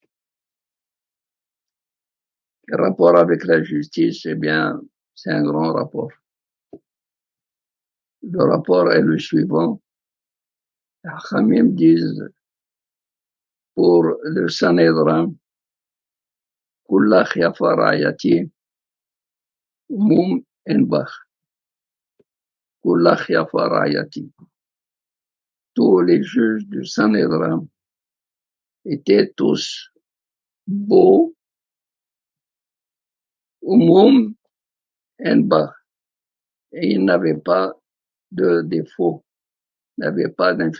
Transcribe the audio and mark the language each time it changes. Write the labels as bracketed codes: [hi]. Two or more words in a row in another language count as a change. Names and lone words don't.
[fr] Le rapport avec la justice, eh bien, c'est un grand rapport. Le rapport est le suivant. Les Hachamim disent pour le Sanhédrin, [he] כולך יפה רעייתי, מום אין בך. כולך יפה רעייתי. [fr] Tous les juges du Sanhédrin étaient tous beaux, [he] מום אין בך. [fr] Et ils n'avaient pas de défaut, n'avaient pas d'infirmité.